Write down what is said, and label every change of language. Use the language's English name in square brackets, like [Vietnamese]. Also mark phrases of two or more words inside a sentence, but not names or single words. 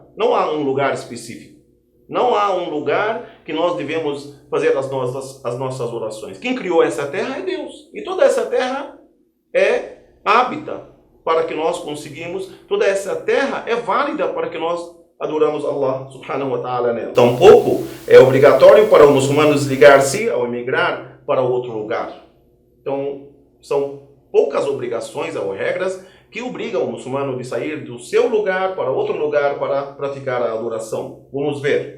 [Portuguese] Não há um lugar específico. Não há um lugar que nós devemos fazer as nossas orações. Quem criou essa terra é Deus. E toda essa terra é hábita para que nós conseguimos. Toda essa terra é válida para que nós adoramos [Arabic] الله سبحانه وتعالى [Portuguese] nela. Tampouco é obrigatório para o muçulmano desligar-se ao emigrar para outro lugar. Então, são poucas obrigações ou regras que obrigam o muçulmano de sair do seu lugar para outro lugar para praticar a adoração. Vamos ver.